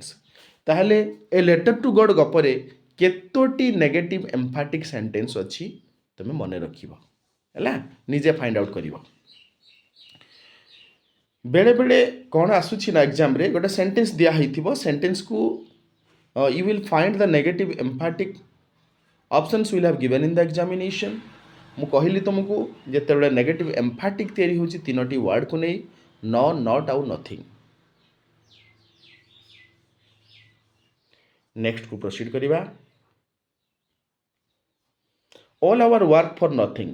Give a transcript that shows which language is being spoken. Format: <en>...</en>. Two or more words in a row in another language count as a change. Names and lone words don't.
<or>ତାହେଲେ ଏ ଲେଟର୍ ଟୁ ଗଡ୍ ଗପରେ କେତୋଟି</or> <en>negative emphatic sentence</en> <or>ଅଛି ତୁମେ ମନେ ରଖିବ। ହେଲା। ନିଜେ</or> <en>find out</en> <or>କରିବ। ବେଳେବେଳେ କ'ଣ ଆସୁଛି ନା ଏକ୍ଜାମ୍ରେ ଗୋଟେ ସେଣ୍ଟେନ୍ସ ଦିଆହେଇଥିବ, ସେଣ୍ଟେନ୍ସକୁ</or> <en>you will find the negative emphatic options will have given in the examination.</en> <or>ମୁଁ କହିଲି ତୁମକୁ ଯେତେବେଳେ</or> <en>negative emphatic</en> <or>ତିଆରି ହେଉଛି 3ଟି ୱାର୍ଡ଼କୁ ନେଇ ନ, ନଟ୍ ଆଉ ନଥିଂ। ନେକ୍ସଟକୁ ପ୍ରୋସିଡ୍ କରିବା।</or> <en>All our work for nothing.</en>